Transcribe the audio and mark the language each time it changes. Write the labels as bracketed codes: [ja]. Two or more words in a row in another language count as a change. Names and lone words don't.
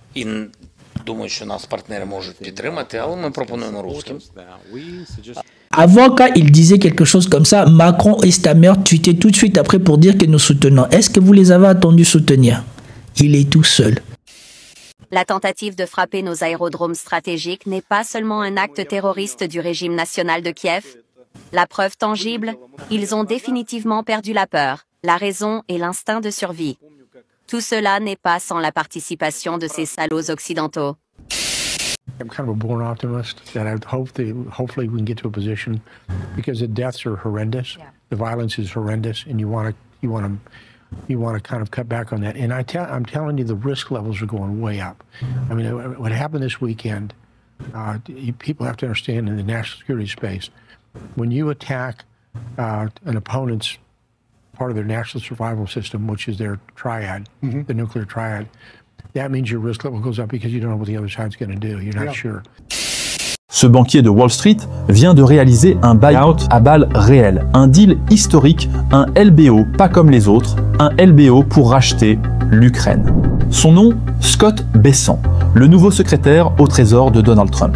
[uk] думаю, що нас партнери можуть підтримати, але ми пропонуємо русским. [fr] Avant, quand il disait quelque chose comme ça, Macron et Stammer tweetaient tout de suite après pour dire que nous soutenons. Est-ce que vous les avez attendus soutenir? Il est tout seul. La tentative de frapper nos aérodromes stratégiques n'est pas seulement un acte terroriste du régime national de Kiev. La preuve tangible, ils ont définitivement perdu la peur, la raison et l'instinct de survie. Tout cela n'est pas sans la participation de ces salauds occidentaux. [en] I'm kind of a born optimist that I hopefully we can get to a position because the deaths are horrendous, the violence is horrendous, and you want to kind of cut back on that. And I'm telling you, the risk levels are going way up. I mean, what happened this weekend, people have to understand in the national security space, when you attack an opponent's part of their national survival system, which is their triad, the nuclear triad, that means your risk level goes up because you don't know what the other side's going to do. You're not sure. [fr] Ce banquier de Wall Street vient de réaliser un buyout à balles réelles, un deal historique, un LBO pas comme les autres, un LBO pour racheter l'Ukraine. Son nom, Scott Bessent, le nouveau secrétaire au Trésor de Donald Trump.